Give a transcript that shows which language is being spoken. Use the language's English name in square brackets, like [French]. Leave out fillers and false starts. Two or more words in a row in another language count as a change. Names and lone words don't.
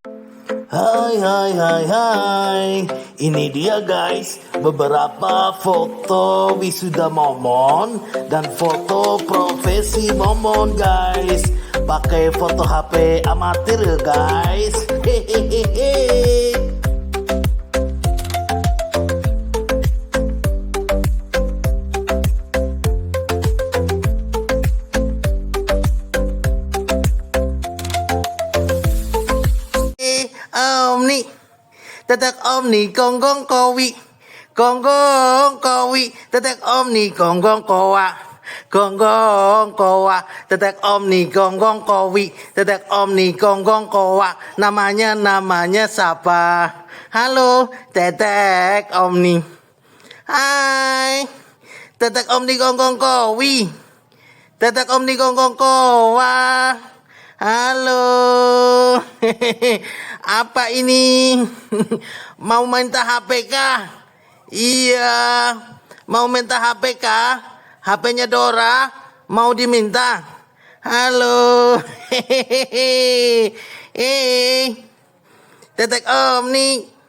[Indonesian] Hai, ini dia guys beberapa foto wisuda Momon dan foto profesi Momon guys. Pakai foto HP amatir ya guys. Hehehe. Omni, tetek omni gonggong kowi, gonggong kowi, tetek omni gonggong kowa, gonggong kowa, tetek omni gonggong kowi, tetek omni gonggong kowa. Namanya siapa? Halo, tetek omni. Hai, tetek omni gonggong kowi, tetek omni gonggong kowa. Halo. Apa ini? Mau minta HP kah? Iya. Mau minta HP kah? HP-nya Dora mau diminta. Halo. Tetek Omni.